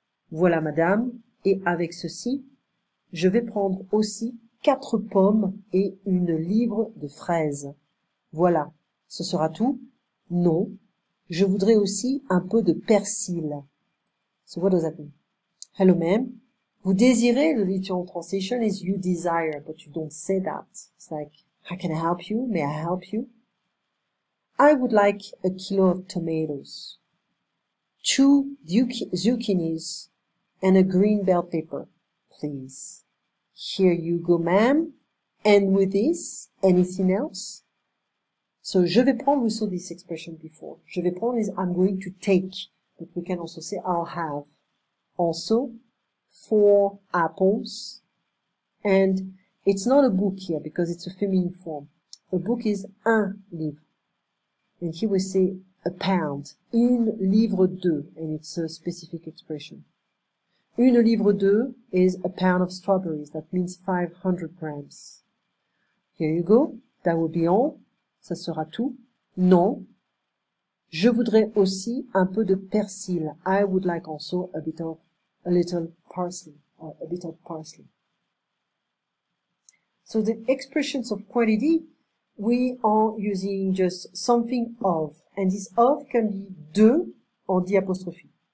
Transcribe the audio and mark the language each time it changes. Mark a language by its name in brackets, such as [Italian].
[French] Voilà madame, et avec ceci, je vais prendre aussi 4 pommes et une livre de fraises. Voilà. Ce sera tout? Non. Je voudrais aussi un peu de persil. [English] So what does that mean? Hello ma'am. [French] Vous désirez, [English] the literal translation is you desire, but you don't say that. It's like, how can I help you? May I help you? I would like a kilo of tomatoes, 2 zucchinis, and a green bell pepper, please. Here you go, ma'am. And with this, anything else? So, [French] je vais prendre, [English] we saw this expression before. [French] Je vais prendre [English] is I'm going to take, but we can also say I'll have. Also, 4 apples. And it's not a book here because it's a feminine form. A book is un livre. And here we say a pound. [French] Une livre deux, [English] and it's a specific expression. [French] Une livre deux [English] is a pound of strawberries. That means 500 grams. Here you go. That will be all. [French] Ça sera tout. Non. Je voudrais aussi un peu de persil. [English] I would like also a little parsley, or a bit of parsley. So the expressions of quantity, we are using just something of. And this of can be de or the apostrophe.